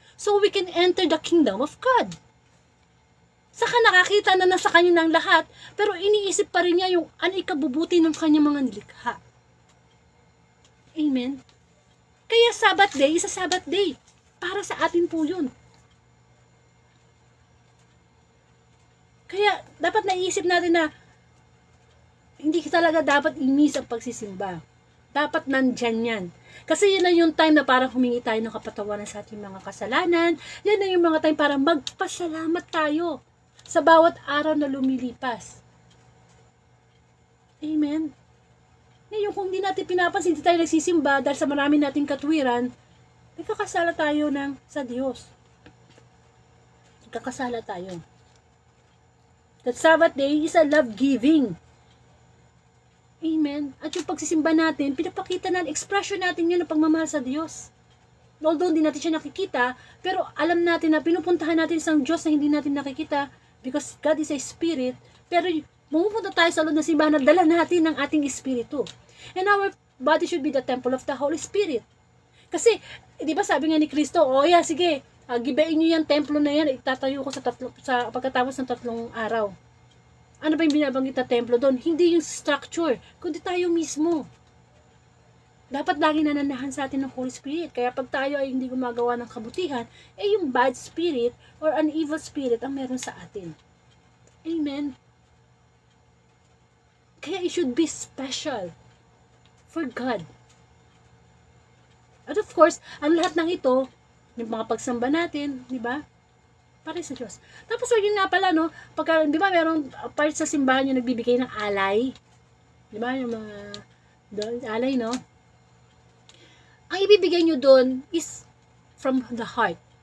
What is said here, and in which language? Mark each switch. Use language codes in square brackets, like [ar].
[en] So we can enter the kingdom of God. [tl] Saka nakakita na nasa kanya ng lahat, pero iniisip pa rin niya yung ano ikabubuti ng kanyang mga nilikha. Amen? [en] Kaya Sabbath day is a Sabbath day. [tl] Para sa atin po yun. Kaya dapat naisip natin na hindi talaga dapat i-miss ang pagsisimba. Dapat nandyan yan. Kasi yun na yung time na parang humingi tayo ng kapatawaran sa ating mga kasalanan. Yan na yung mga time para magpasalamat tayo sa bawat araw na lumilipas. Amen? Ngayon, kung hindi natin pinapansin, hindi tayo nagsisimba dahil sa marami nating katwiran, nagkakasala tayo sa Diyos. Nagkakasala tayo. [en] That Sabbath day is a love-giving. [tl] Amen. At yung pagsisimba natin, pinapakita na, expression natin yun ng pagmamahal sa Diyos. Although hindi natin siya nakikita, pero alam natin na pinupuntahan natin isang Diyos na hindi natin nakikita [en] because God is a spirit. [tl] Pero pumupunta tayo sa loob ng simbahan na dala natin ng ating espiritu. [en] And our body should be the temple of the Holy Spirit. [tl] Kasi, di ba sabi nga ni Kristo, sige, gibain nyo yung templo na yan, itatayo ko sa pagkatapos ng 3 araw. Ano ba yung binabanggit na templo doon? Hindi yung structure, kundi tayo mismo. Dapat lagi nananahan sa atin ng Holy Spirit. Kaya pag tayo ay hindi gumagawa ng kabutihan, yung [en] bad spirit or an evil spirit [tl] ang meron sa atin. Amen. [en] Kaya it should be special for God. [tl] At of course, ang lahat ng ito, yung mga pagsamba natin, di ba? Para sa Diyos. Tapos, yun nga pala, no? Pagka, di ba, merong part sa simbahan yung nagbibigay ng alay. Di ba? Yung mga alay, no? Ang ibibigay nyo doon [en] is from the heart.